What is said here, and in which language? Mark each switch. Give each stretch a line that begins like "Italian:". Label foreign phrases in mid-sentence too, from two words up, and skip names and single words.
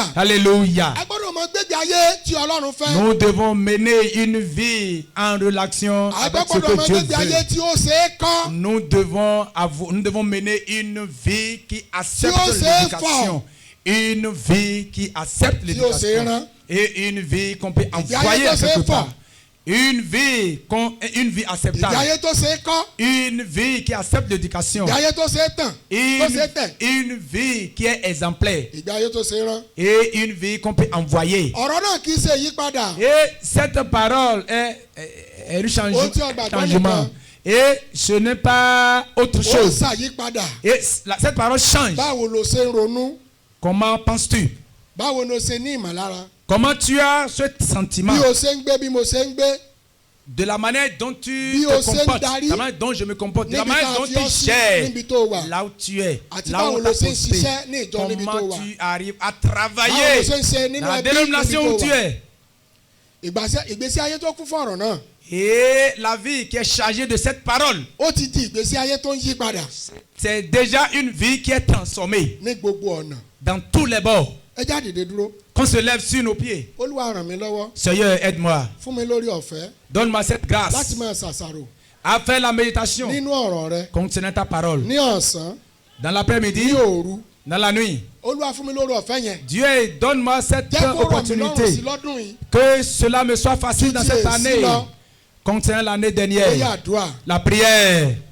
Yoruba: Alléluia. a gbọ́dọ̀ máa gbégbé ayé tí Ọlọ́run fẹ́.
French: Nous devons mener une vie en relation
Yoruba: a
French: avec ce
Yoruba: gbọ́dọ̀ máa
French: que Dieu
Yoruba: gbégbé ayé
French: veut.
Yoruba: tí ó ṣe é kọ́.
French: Nous devons mener une vie qui accepte Dieu sait l'éducation. Une vie qui accepte Dieu l'éducation. sait, Et une vie qu'on peut Dieu envoyer sait quelque fort. part. Une vie
Yoruba: ìgbé
French: acceptable.
Yoruba: ayé tó ṣe é kọ́.
French: Une vie qui accepte l'éducation.
Yoruba: ìgbé ayé tó ṣe é tàn. tó ṣe é tẹ̀.
French: Une vie qui est exemplaire.
Yoruba: ìgbé ayé tó ṣe é rán.
French: Et une vie qu'on peut envoyer.
Yoruba: ọ̀rọ̀ náà kì í ṣe ìyípadà.
French: Et cette parole est un
Yoruba: Ohun tí ọgbà gbọ́
French: changement.
Yoruba: nìkan.
French: Et ce n'est pas autre
Yoruba: ó ń
French: chose.
Yoruba: ṣàyípadà.
French: Et cette parole change.
Yoruba: báwo lo ṣe ń ronú.
French: Comment penses-tu?
Yoruba: báwo lo ṣe ní ìmọ̀lára.
French: Comment tu as ce sentiment?
Yoruba: bí o ṣe ń gbé bí mo ṣe ń gbé.
French: de la manière dont tu
Yoruba: Bí
French: te
Yoruba: o ṣe ń
French: comportes,
Yoruba: darí,
French: de la manière dont je me comporte, de la
Yoruba: níbi
French: manière
Yoruba: tá a
French: dont
Yoruba: fi
French: tu
Yoruba: ọ́ sí,
French: gères,
Yoruba: níbi tó wà.
French: là où tu es,
Yoruba: Àti
French: là où
Yoruba: báwo
French: on
Yoruba: lo
French: t'a
Yoruba: ṣe ń
French: posté,
Yoruba: ṣiṣẹ́ ní ìjọ níbi tó
French: comment
Yoruba: wà.
French: tu arrives à
Yoruba: Báwo lo
French: travailler
Yoruba: ṣe ń ṣe nínú
French: dans la
Yoruba: ẹbí níbi
French: dénomination
Yoruba: tó
French: où tu
Yoruba: wà.
French: es.
Yoruba: Ìgbésí ayé tó kún fún ọ̀rọ̀ náà.
French: Et la vie qui est chargée de cette parole,
Yoruba: Ó ti di ìgbésí ayé tó ń yí padà
French: c'est déjà une vie qui est transformée
Yoruba: ní gbogbo ọ̀nà.
French: dans tous les bords.
Yoruba: Ẹ já dìde dúró.
French: Qu'on se lève sur nos pieds.
Yoruba: Olúwa ràn mí lọ́wọ́.
French: Seigneur, aide-moi.
Yoruba: Fún mi lórí ọ̀fẹ́
French: Donne-moi cette
Yoruba: láti
French: grâce
Yoruba: máa ṣàṣàrò
French: à faire la méditation
Yoruba: nínú ọ̀rọ̀ rẹ
French: concernant ta parole.
Yoruba: ní ọ̀sán,
French: Dans
Yoruba: ní
French: l'après-midi,
Yoruba: òru.
French: dans la nuit.
Yoruba: Olúwa fún mi lórí ọ̀fẹ́ yẹn.
French: Dieu, donne-moi cette
Yoruba: Jẹ́ kó rọ̀ mí lọ́rùn sí
French: opportunité.
Yoruba: lọ́dún yìí.
French: Que cela me soit facile dans
Yoruba: Títí
French: cette
Yoruba: èsì
French: année.
Yoruba: lọ.
French: Concernant l'année
Yoruba: Ó yá
French: dernière.
Yoruba: àdúrà.
French: La prière.